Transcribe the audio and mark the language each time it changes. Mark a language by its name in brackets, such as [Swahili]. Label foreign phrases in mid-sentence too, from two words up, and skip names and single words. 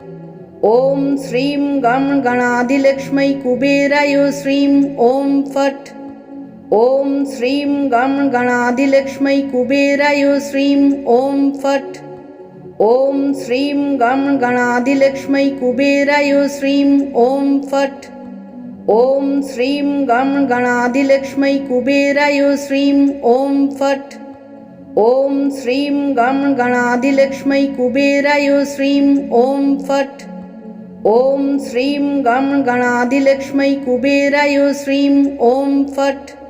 [Sanskrit] ওম শ্রীম গম গণাধিলক্ষ্মী কুবেরায় শ্রীম ওম ফট। ওম শ্রীম গম গণাধিলক্ষ্মী কুবেরায় শ্রীম ওম ফট। ওম শ্রীম গম গণাধিলক্ষ্মী কুবেরায় শ্রীম ওম ফট। ॐ श्रीं गं गणाधिलक्ष्मै कुबेराय श्रीं ॐ फट्। ॐ श्रीं गं गणाधिलक्ष्मै कुबेराय श्रीं ॐ फट्। ॐ श्रीं गं गणाधिलक्ष्मै कुबेराय श्रीं ॐ फट्।